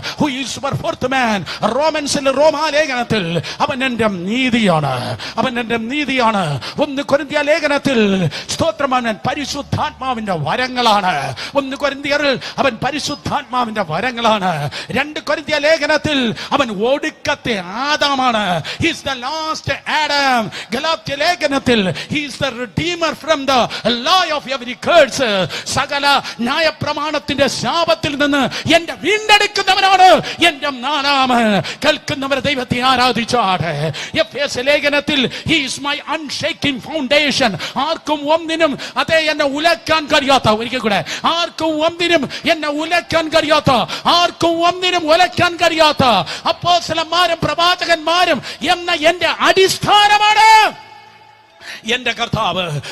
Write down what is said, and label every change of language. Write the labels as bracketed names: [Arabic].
[English] Who is your fourth man? [Malayalam] റോമൻസിൽ, റോമാലേഖനത്തിൽ അവൻ എന്റെ നീതിയാണ്, അവൻ എന്റെ നീതിയാണ്. 1 കൊരിന്ത്യ ലേഖനത്തിൽ സ്തോത്രം അവൻ പരിശുദ്ധാത്മാവിന്റെ വരങ്ങളാണ്. 1 കൊരിന്ത്യരിൽ അവൻ പരിശുദ്ധാത്മാവിന്റെ വരങ്ങളാണ്. 2 കൊരിന്ത്യ ലേഖനത്തിൽ അവൻ ഒടുക്കത്തെ ആദാമാണ്. [English] He is the last Adam. [Malayalam] Galatia ലേഖനത്തിൽ [English] he is the redeemer from the law of every curse. [Malayalam] സകല ന്യായപ്രമാണത്തിന്റെ ശാപത്തിൽ നിന്ന് എന്റെ വീണ്ടെടുക്കുന്നവനാണ് എന്റെ നാലാമൻ. കേൾക്കുന്നവരെ ദൈവത്തെ ആരാധിച്ചാട്ടെ. എഫേസ്യ ലേഖനത്തിൽ [English] he is my unshaking foundation. [Malayalam] ആർക്കും ഒന്നിനും അതേ എന്നെ ഉലക്കാൻ കഴിയാത്ത, ഒരിക്കൽ കൂടെ, ആർക്കും ഒന്നിനും എന്നെ ഉലക്കാൻ കഴിയാത്ത, ആർക്കും ഒന്നിനും ഉലക്കാൻ കഴിയാത്ത അപ്പോസ്തലന്മാരും പ്രവാചകന്മാരും എന്ന എന്റെ അടിസ്ഥാനമാണ് എന്റെ കർത്താവ്.